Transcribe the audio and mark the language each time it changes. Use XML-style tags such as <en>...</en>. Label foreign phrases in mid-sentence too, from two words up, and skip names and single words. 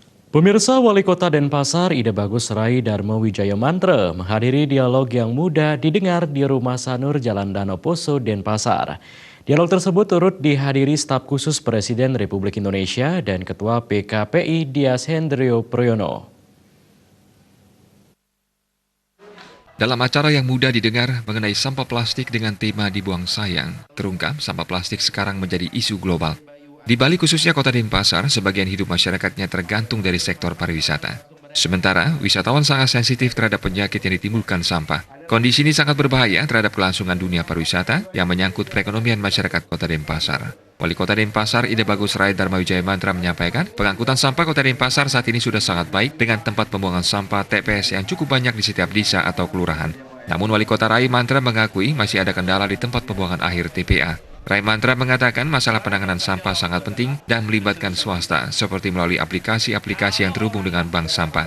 <id>Pemirsa Wali Kota Denpasar Ide Bagus Rai Dharma Wijaya Mantra menghadiri dialog yang mudah didengar di Rumah Sanur Jalan Danau Poso, Denpasar. Dialog tersebut turut dihadiri staf khusus Presiden Republik Indonesia dan Ketua PKPI Dias Hendrio Priyono. Dalam acara yang mudah didengar mengenai sampah plastik dengan tema dibuang sayang, terungkap sampah plastik sekarang menjadi isu global. Di Bali khususnya kota Denpasar, sebagian hidup masyarakatnya tergantung dari sektor pariwisata. Sementara, wisatawan sangat sensitif terhadap penyakit yang ditimbulkan sampah. Kondisi ini sangat berbahaya terhadap kelangsungan dunia pariwisata yang menyangkut perekonomian masyarakat kota Denpasar. Wali Kota Denpasar Ide Bagus Rai Dharma Wijaya Mantra menyampaikan, pengangkutan sampah kota Denpasar saat ini sudah sangat baik dengan tempat pembuangan sampah TPS yang cukup banyak di setiap desa atau kelurahan. Namun Wali Kota Rai Mantra mengakui masih ada kendala di tempat pembuangan akhir TPA. Rai Mantra mengatakan masalah penanganan sampah sangat penting dan melibatkan swasta, seperti melalui aplikasi-aplikasi yang terhubung dengan bank sampah.</id>